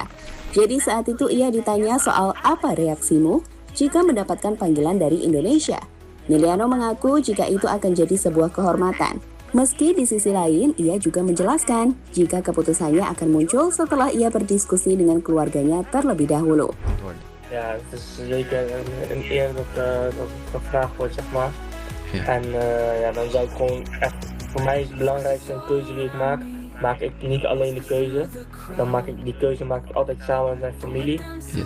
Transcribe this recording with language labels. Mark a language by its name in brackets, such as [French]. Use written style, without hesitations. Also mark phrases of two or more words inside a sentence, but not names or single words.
[Indonesian] Jadi saat itu ia ditanya soal apa reaksimu jika mendapatkan panggilan dari Indonesia. Miliano mengaku jika itu akan jadi sebuah kehormatan. Meski di sisi lain, ia juga menjelaskan jika keputusannya akan muncul setelah ia berdiskusi dengan keluarganya terlebih dahulu. [Dutch] Ja, het is zeker een eer dat gevraagd wordt, zeg maar. Ja. En ja, dan zou ik gewoon echt, voor mij is het belangrijkste een keuze die ik maak ik niet alleen de keuze. Dan die keuze maak ik altijd samen met mijn familie. Yes.